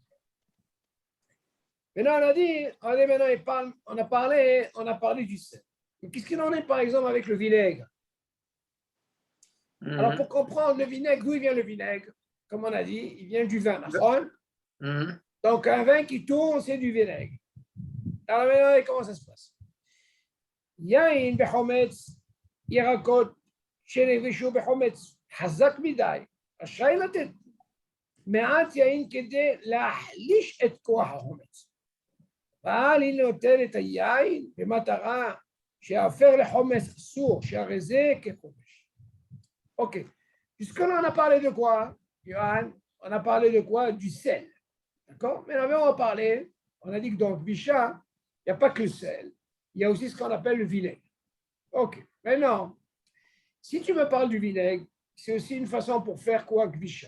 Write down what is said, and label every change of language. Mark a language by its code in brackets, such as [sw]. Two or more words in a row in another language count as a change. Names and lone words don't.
[fr] Maintenant, on a parlé du sel. Mais qu'est-ce qu'il en est, par exemple, avec le vinaigre? Alors, pour comprendre le vinaigre, d'où il vient le vinaigre? Comme on a dit, il vient du vin. Donc, un vin qui tourne, c'est du vinaigre. Alors, maintenant, comment ça se passe? [he] יין בחומץ, ירקות שנלבשו בחומץ חזק מדי, רשאי לתת מעט יין כדי להחליש את כוח החומץ. אבל היא נותן את היין במטרה שיהפר לחומץ אסור, שהרי זה כחומש. [fr] Ok. Jusque-là, on a parlé de quoi, Johan? On a parlé de quoi? Du sel. D'accord? Mais on va parler, on a dit que dans le Bisha, il n'y a pas que le sel. Il y a aussi ce qu'on appelle le vinaigre. Ok. Maintenant, si tu me parles du vinaigre, c'est aussi une façon pour faire quoi, Bisha?